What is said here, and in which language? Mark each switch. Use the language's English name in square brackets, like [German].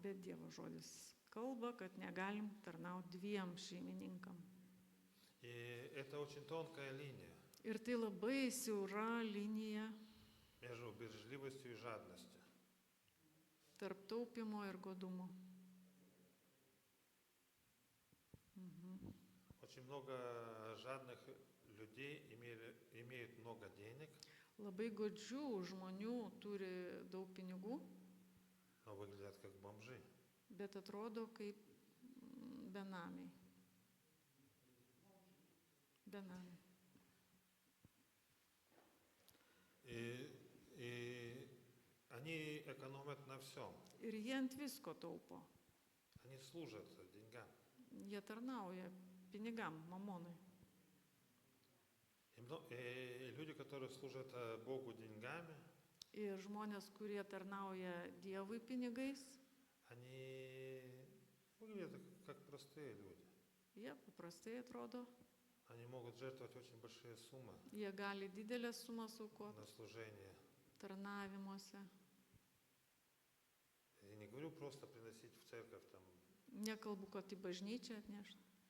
[Lithuanian] Bet Dievo žodis kalba, kad negalim tarnauti dviem šeimininkam. [Russian] И это очень тонкая линия [Lithuanian] Ir tai labai siaura linija [Russian] между бережливостью и жадностью. [Lithuanian] tarp taupimo ir godumo. Mhm. [Russian] Очень много жадных людей имеют много денег, [Lithuanian] Labai godžių žmonių turi daug pinigų, [Russian] но выглядят как бомжи. [Lithuanian] bet atrodo kaip benamiai. Benamiai. [Russian] И они экономят на всем. [Lithuanian] Ir jie ant visko taupo. [Russian] Они служат деньгам. [Lithuanian] Jie tarnauja pinigam, mamonai. [Russian] И люди, которые служат Богу деньгами, [Lithuanian] Ir žmonės, kurie tarnauja Dievui pinigais, [Russian] они выглядят как простые люди. [Lithuanian] jie paprastai atrodo, [Russian] Они могут жертвовать очень большие суммы [Lithuanian] jie gali didelės sumas aukoti [Russian] на служение. [Lithuanian] tarnavimuose. [Russian] Я не говорю просто приносить в церковь там [Lithuanian] Nekalbu, kad į bažnyčią atnešti.